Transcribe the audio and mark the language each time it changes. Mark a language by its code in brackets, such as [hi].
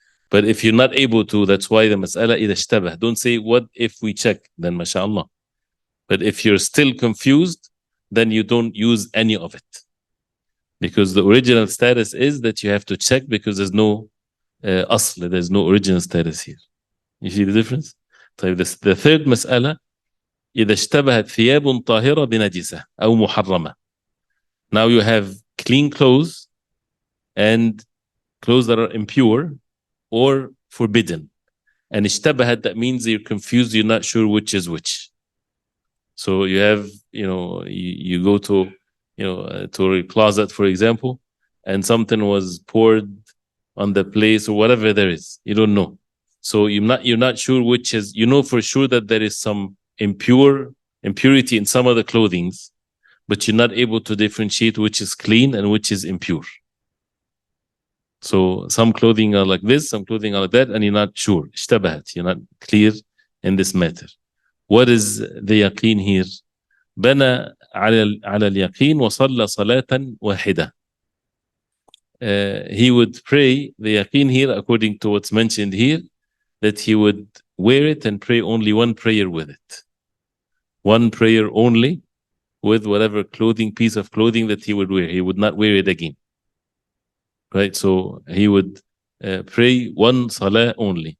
[en] But if you're not able to, that's why the mas'ala [ar] إذا اشتبه. [en] Don't say what if we check, then mashallah. But if you're still confused, then you don't use any of it, because the original status is that you have to check, because there's no asl, there's no original status here. You see the difference? The third mas'ala [ar] إذا اشتبهت ثياب طاهرة بنجسة أو محرمة. [en] Now you have clean clothes and clothes that are impure or forbidden. And اشتبهت, that means you're confused, you're not sure which is which. So you have, you go to, to a closet, for example, and something was poured on the place or whatever there is. You don't know. So you're not sure which is, for sure that there is some impurity in some of the clothings, but you're not able to differentiate which is clean and which is impure. So some clothing are like this, some clothing are like that, and you're not sure. [ar] اشتبهت. [en] You're not clear in this matter. What is the yaqeen here? [ar] بنى على اليقين وصلى صلاة واحدة. [en] He would pray the yaqeen here, according to what's mentioned here, that he would wear it and pray only one prayer with it. One prayer only with whatever piece of clothing that he would wear. He would not wear it again. Right? So he would pray one salah only.